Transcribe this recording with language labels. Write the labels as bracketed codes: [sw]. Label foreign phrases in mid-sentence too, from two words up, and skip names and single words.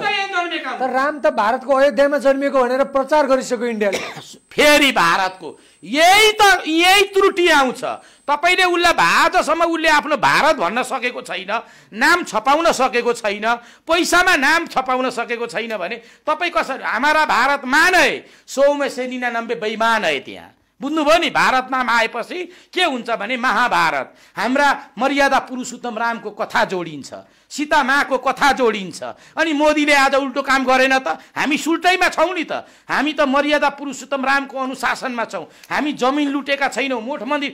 [ne] तर राम त भारतको अयोध्यामा जन्मेको भनेर प्रचार गरिसक्यो इन्डियाले। फेरि भारतको यही त्रुटि आउँछ। तपाईले उसलाई आजसम्म उसले आफ्नो भारत भन्न सकेको छैन, नाम छपाउन सकेको छैन, पैसामा नाम छपाउन सकेको छैन भने तपाई कसरी [hi] हमारा भारत मान है 100 में से 99 बेईमान है। [ne] त्यहाँ बुझ्नुभयो नि। भारत नाम आएपछि के हुन्छ भने महाभारत, हाम्रा मर्यादा पुरुषोत्तम रामको कथा जोडिन्छ, सीता माको कथा जोडिन्छ। अनि मोदीले आज उल्टो काम गरेन त? हामी सुल्टैमा छौं नि त। हामी त मर्यादा पुरुषोत्तम रामको अनुशासनमा छौं। हामी जमिन लुटेका छैनौं, मठ मन्दिर।